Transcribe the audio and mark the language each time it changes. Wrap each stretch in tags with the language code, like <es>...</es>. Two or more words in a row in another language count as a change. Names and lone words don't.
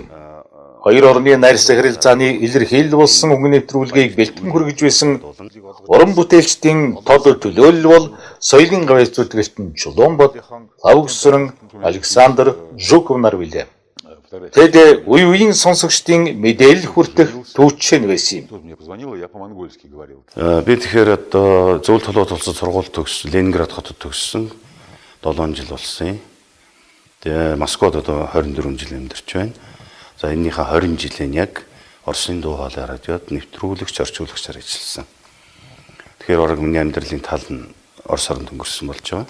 <mn>Хоёр орны найрс харилцааны илэрхийлэл болсон өнгө нэвтрүүлгийг бэлтгэн хүргэж байсан уран бүтээлчдийн тод төлөөлөл бол соёлын гавьяалт зүтгэлтэн Чулуунбат, Лавгсран, Александр Жуков нар билээ. Тэд үе үеийн сонсогчдын мэдээлэл хүртэх төвчэн байсан юм.</mn> <ru>Тут мне позвонила, я по-монгольски говорил.</ru> <mn>Би тэгэхээр одоо зөвлөлт холбоот улсад сургууль төгссөн, Ленинград хотод төгссөн 7 жил болсон юм. Тэгээ Москвад одоо 24 жил амьдарч байна. За энэнийхээ 20 жилийн яг Оросын дуу хоолой радиод нэвтрүүлэгч, орчуулагчаар ажилласан. Тэгэхээр орог миний амьдралын тал нь Орос орнд өнгөрсөн болж байгаа.</mn>